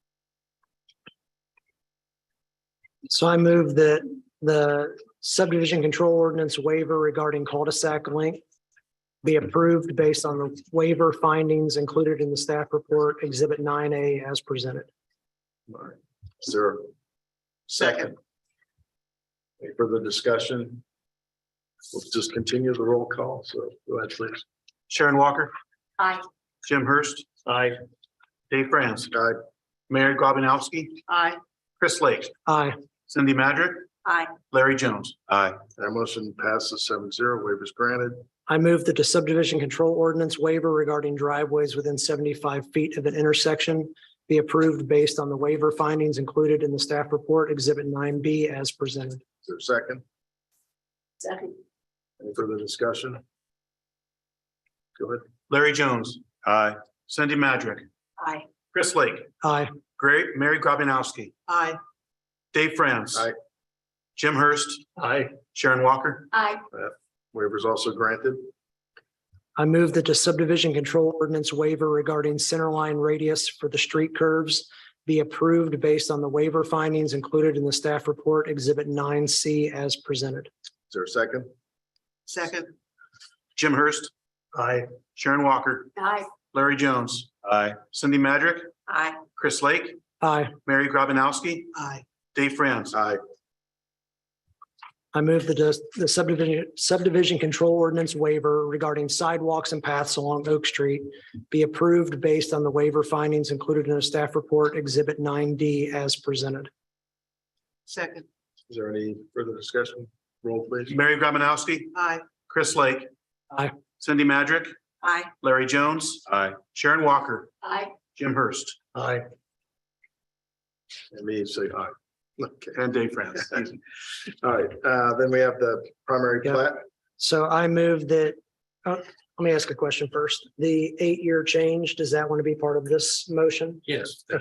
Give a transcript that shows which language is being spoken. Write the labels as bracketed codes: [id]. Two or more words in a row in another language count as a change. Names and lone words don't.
[en] So I move that the subdivision control ordinance waiver regarding cul-de-sac length be approved based on the waiver findings included in the staff report, Exhibit 9A as presented. All right. Is there a second? Any further discussion? We'll just continue the roll call. So go ahead, please. Sharon Walker, Aye. Jim Hurst, Aye. Dave France, Aye. Mary Grabinowski, Aye. Chris Lake, Aye. Cindy Madrick, Aye. Larry Jones. Aye. That motion passes 7-0. Waivers granted. I move that the subdivision control ordinance waiver regarding driveways within 75 feet of an intersection be approved based on the waiver findings included in the staff report, Exhibit 9B as presented. Is there a second? Second. Any further discussion? Go ahead. Larry Jones. Aye. Cindy Madrick, Aye. Chris Lake, Aye. Mary Grabinowski, Aye. Dave France. Aye. Jim Hurst, Aye. Sharon Walker. Aye. Waivers also granted. I move that the subdivision control ordinance waiver regarding centerline radius for the street curves be approved based on the waiver findings included in the staff report, Exhibit 9C as presented. Is there a second? Second. Jim Hurst, Aye. Sharon Walker, Aye. Larry Jones. Aye. Cindy Madrick, Aye. Chris Lake, Aye. Mary Grabinowski, Aye. Dave France. Aye. I move that the subdivision control ordinance waiver regarding sidewalks and paths along Oak Street be approved based on the waiver findings included in the staff report, Exhibit 9D as presented. Second. Is there any further discussion? Roll, please. Mary Grabinowski, Aye. Chris Lake. Aye. Cindy Madrick, Aye. Larry Jones. Aye. Sharon Walker, Aye. Jim Hurst, Aye. And me say aye. Okay. and Dave France. All right, then we have the primary Yeah. plat. So I move that, let me ask a question first. The 8-year change, does that want to be part of this motion? Yes. Okay.